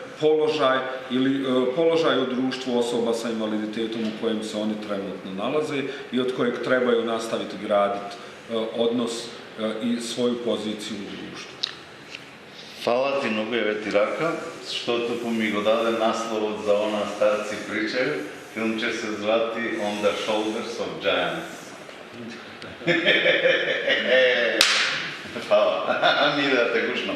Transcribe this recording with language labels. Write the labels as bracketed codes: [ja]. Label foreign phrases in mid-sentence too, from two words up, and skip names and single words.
[bs] položaj u društvu osoba sa invaliditetom u kojem se oni trenutno nalaze i od kojeg trebaju nastaviti graditi odnos i svoju poziciju u društvu. [mk] Фала ти многу, еве ти рака, штото ми го даде насловот за она старци причају. Филмче се звати On the Shoulders of Giants. Фала. Ми да те гушнам.